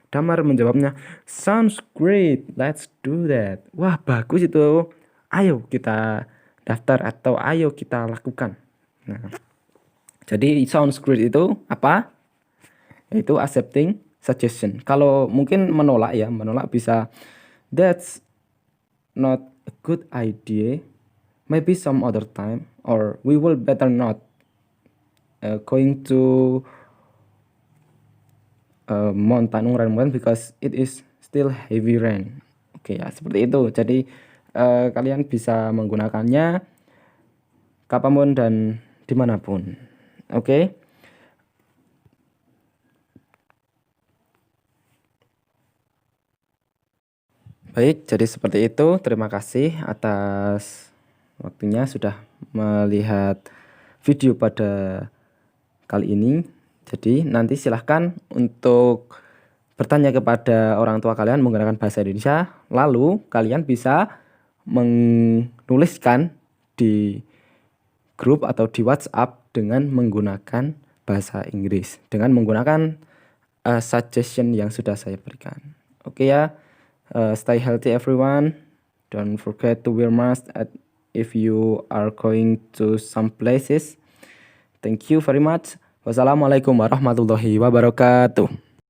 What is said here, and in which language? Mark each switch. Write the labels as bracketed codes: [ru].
[id] Damar menjawabnya, [en] sounds great, let's do that. [id] Wah, bagus itu. Ayo kita daftar atau ayo kita lakukan. Nah, jadi sounds great itu apa? Itu accepting suggestion. Kalau mungkin menolak bisa [en] that's not a good idea. Maybe some other time, or we will better not going to mountain Ungaran because it is still heavy rain. [id] Oke ya, seperti itu. Jadi kalian bisa menggunakannya kapanpun dan dimanapun. Oke. Baik, jadi seperti itu. Terima kasih atas waktunya sudah melihat video pada kali ini. Jadi nanti silahkan untuk bertanya kepada orang tua kalian menggunakan bahasa Indonesia. Lalu kalian bisa menuliskan di grup atau di WhatsApp dengan menggunakan bahasa Inggris, dengan menggunakan suggestion yang sudah saya berikan. Oke ya, [en] stay healthy everyone. Don't forget to wear mask if you are going to some places. Thank you very much. Wassalamualaikum warahmatullahi wabarakatuh.